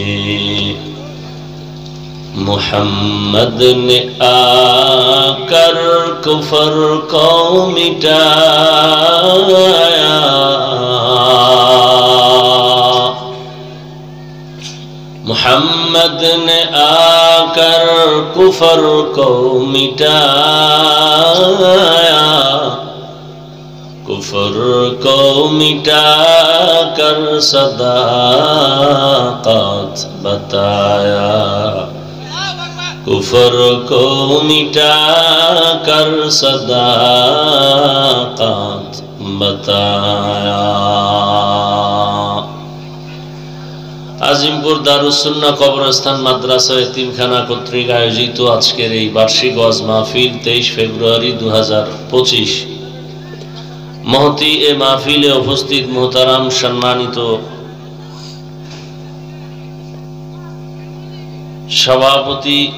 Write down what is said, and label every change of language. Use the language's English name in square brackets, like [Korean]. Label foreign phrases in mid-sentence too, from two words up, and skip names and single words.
[Urdu] محمد نے آ کر کفر کو مٹایا محمد نے آ کر کفر کو مٹایا کفر کو مٹا کر صداقت بتایا کفر کو مٹا کر صداقت بتایا [Bangla] আজিমপুর দারুস সুন্নাহ কবরস্থান মাদ্রাসা এতিমখানা কর্তৃক আয়োজিত আজকের এই বার্ষিক ওয়াজ মাহফিল 23 ফেব্রুয়ারি 2025 মহতি এ মাহফিলে উপস্থিত মোহতারাম সম্মানিত সভাপতি